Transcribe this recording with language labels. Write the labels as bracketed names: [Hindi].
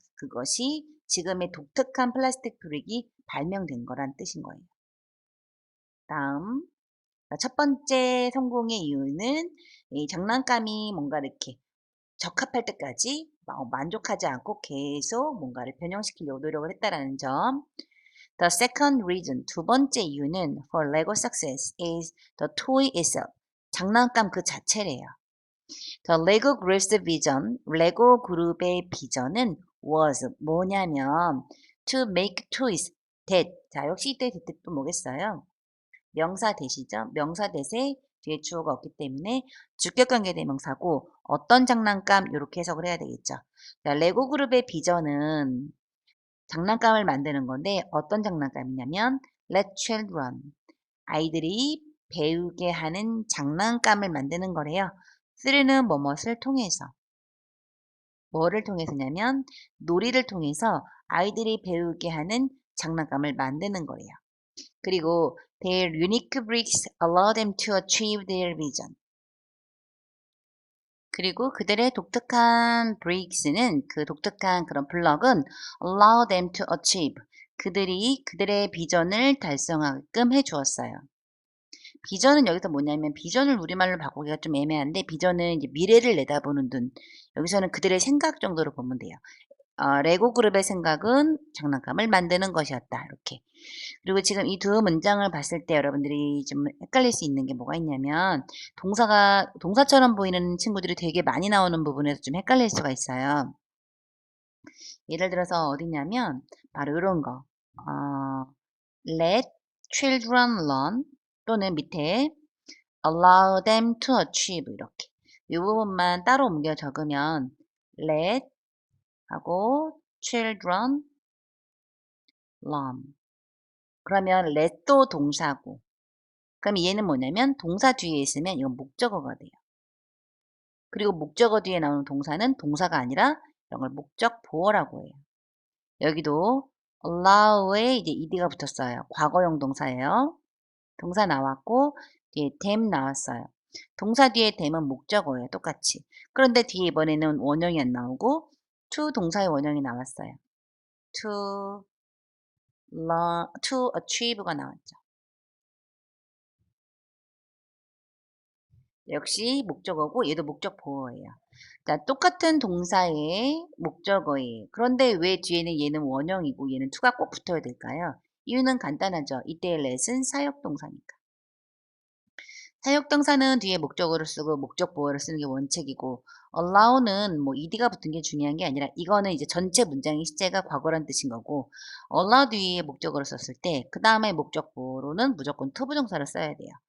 [Korean] 그것이 지금의 독특한 플라스틱 브릭이 발명된 거란 뜻인 거예요. 다음 첫 번째 성공의 이유는 이 장난감이 뭔가 이렇게 적합할 때까지 만족하지 않고 계속 뭔가를 변형시키려고 노력을 했다라는 점. [English] The second reason, [Korean] 두 번째 이유는 [English] for Lego success is the toy itself. [Korean] 장난감 그 자체래요. [English] The Lego Group's vision, [Korean] 레고 그룹의 비전은 [English] was [Korean] 뭐냐면 [English] to make toys that. [Korean] 자, 역시 이때 that 또 뭐겠어요? 명사 대시죠. 명사 대세 뒤에 주어가 없기 때문에 주격 관계 대명사고 어떤 장난감 이렇게 해석을 해야 되겠죠. 자, 레고 그룹의 비전은 장난감을 만드는 건데 어떤 장난감이냐면 [English] let children, [Korean] 아이들이 배우게 하는 장난감을 만드는 거래요. through는 뭐뭇을 통해서. 뭐를 통해서냐면 놀이를 통해서 아이들이 배우게 하는 장난감을 만드는 거래요. [English] 그리고 their unique bricks allow them to achieve their vision. [Korean] 그리고 그들의 독특한 bricks는 그 독특한 그런 블럭은 [English] allow them to achieve. [Korean] 그들이 그들의 비전을 달성하게끔 해 주었어요. 비전은 여기서 뭐냐면 비전을 우리말로 바꾸기가 좀 애매한데 비전은 이제 미래를 내다보는 눈. 여기서는 그들의 생각 정도로 보면 돼요. 레고 그룹의 생각은 장난감을 만드는 것이었다. 이렇게. 그리고 지금 이 두 문장을 봤을 때 여러분들이 좀 헷갈릴 수 있는 게 뭐가 있냐면 동사처럼 보이는 친구들이 되게 많이 나오는 부분에서 좀 헷갈릴 수가 있어요. 예를 들어서 어디냐면 바로 이런 거. [English] let children learn [Korean] 또는 밑에 [English] allow them to achieve [Korean] 이렇게. 이 부분만 따로 옮겨 적으면 let 하고 [English] children learn. [Korean] 그러면 let도 동사고 그럼 얘는 뭐냐면 동사 뒤에 있으면 이건 목적어가 돼요. 그리고 목적어 뒤에 나오는 동사는 동사가 아니라 이런 걸 목적 보어라고 해요. 여기도 allow에 이제 ed가 붙었어요. 과거형 동사예요. 동사 나왔고 뒤에 them 나왔어요. 동사 뒤에 them은 목적어예요. 똑같이. 그런데 뒤에 이번에는 원형이 안 나오고 to 동사의 원형이 나왔어요. [English] to learn, to achieve [Korean] 가 나왔죠. 역시 목적어고 얘도 목적 보어예요. 자, 똑같은 동사의 목적어예요. 그런데 왜 뒤에는 얘는 원형이고 얘는 to가 꼭 붙어야 될까요? 이유는 간단하죠. 이때의 let은 사역동사니까. 사역동사는 뒤에 목적어를 쓰고 목적 보어를 쓰는 게 원칙이고 allow는 뭐 ed가 붙은 게 중요한 게 아니라 이거는 이제 전체 문장의 시제가 과거란 뜻인 거고 allow 뒤에 목적어를 썼을 때 그 다음에 목적 보어로는 무조건 to 부정사를 써야 돼요.